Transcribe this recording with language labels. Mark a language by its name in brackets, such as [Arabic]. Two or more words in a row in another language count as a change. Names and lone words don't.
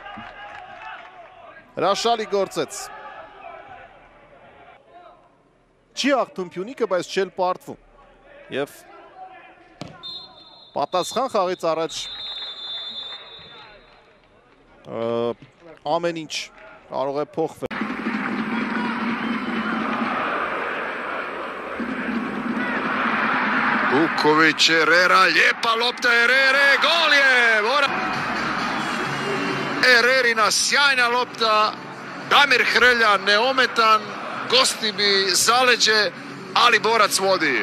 [Armenian] Հրաշալի գործեց։ Չի աղթում Փյունիկը, բայց չել պարտվում։ Եվ պատասխան խաղից առաջ ամեն ինչ կարող է փոխվել։ [Croatian] Vuković, Herrera, lijepa lopta Herrere, gol je! Herrerina sjajna lopta, Damir Hrelja neometan, gosti bi zaleđe, ali borac vodi.